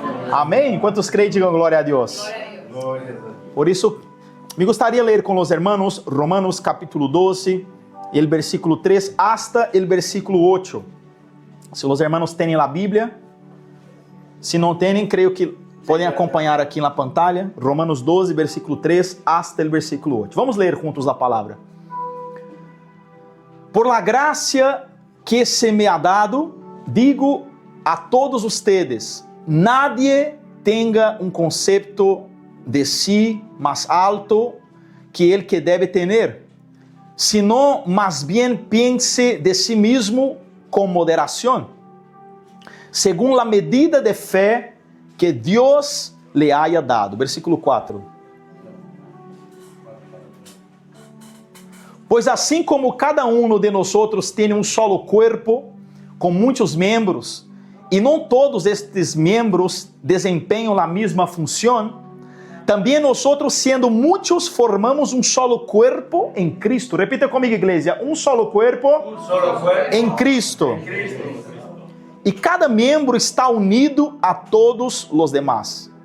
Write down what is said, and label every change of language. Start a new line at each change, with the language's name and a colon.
Portuguese: Amém? Quantos creem, digam glória a Deus. Por isso, me gostaria de ler com os irmãos Romanos capítulo 12, e o versículo 3 hasta o versículo 8. Se os irmãos têm a Bíblia, se não têm, creio que podem acompanhar aqui na pantalla. Romanos 12, versículo 3 hasta o versículo 8. Vamos ler juntos a palavra.
Spanish: Por la gracia que se me ha dado, digo a todos ustedes, nadie tenga un concepto de sí más alto que el que debe tener, sino más bien piense de sí mismo con moderación, según la medida de fe que Dios le haya dado.
Portuguese: Versículo 4. Pois assim como cada um de nós tem um solo corpo, com muitos membros, e não todos estes membros desempenham a mesma função, também nós, sendo muitos, formamos um solo corpo em Cristo. Repita comigo, igreja: um solo corpo em Cristo. E cada membro está unido a todos os demás.